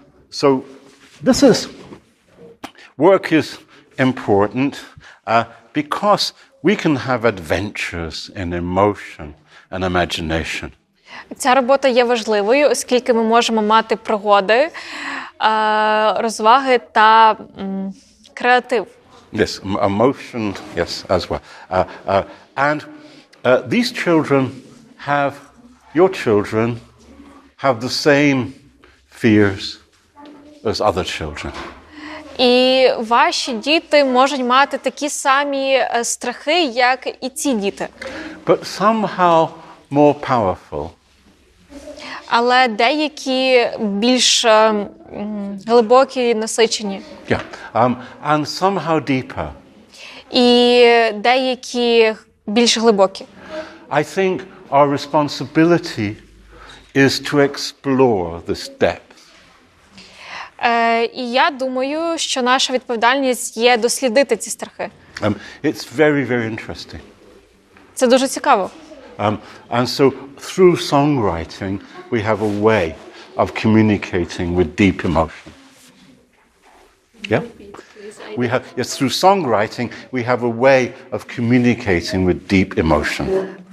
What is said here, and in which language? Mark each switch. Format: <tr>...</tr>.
<en>So this is, work is important because we can have adventures in emotion and imagination.</en> <uk>Ця робота є важливою, оскільки ми можемо мати пригоди, розваги та креатив.</uk> <en>Yes, emotion, yes, as well. And these children have, your children have the same fears as other children.</en> <uk>І ваші діти можуть мати такі самі страхи, як і ці діти.</uk> <en>But somehow more powerful.</en> <uk>Але деякі більш глибокі, насичені.</uk> <en>Yeah, and somehow deeper.</en> <uk>І деякі більш глибокі.</uk> <en>I think our responsibility is to explore this depth.</en> <uk>І я думаю, що наша відповідальність є дослідити ці страхи.</uk> <en>It's very, very interesting.</en> <uk>Це дуже цікаво.</uk> <en>And so through songwriting, we have a way of communicating with deep emotion. Yeah? We have, yes, through songwriting, we have a way of communicating with deep emotion.</en>